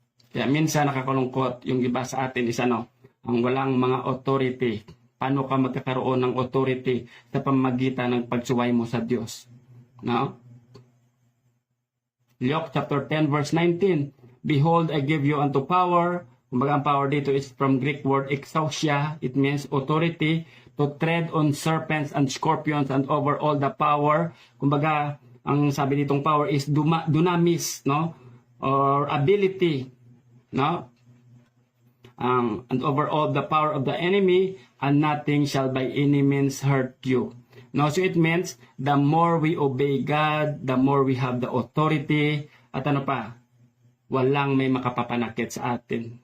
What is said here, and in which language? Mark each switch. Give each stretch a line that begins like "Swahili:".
Filipino: Kaya minsan nakakalungkot yung iba sa atin is ang walang mga authority. Paano ka magkakaroon ng authority sa pamamagitan ng pagsuway mo sa Diyos?
English: No? Luke chapter 10 verse 19. Behold, I give you unto power.
Filipino: Kumbaga ang
English: power dito is from Greek word exousia. It means authority to tread on serpents and scorpions and over all the power.
Filipino: Kumbaga, ang sabi ditong power is dunamis, no?
English: Or ability, no? And over all the power of the enemy, and nothing shall by any means hurt you. No, so it means the more we obey God, the more we have the authority.
Filipino: At ano pa? Walang may makapapanakit sa atin.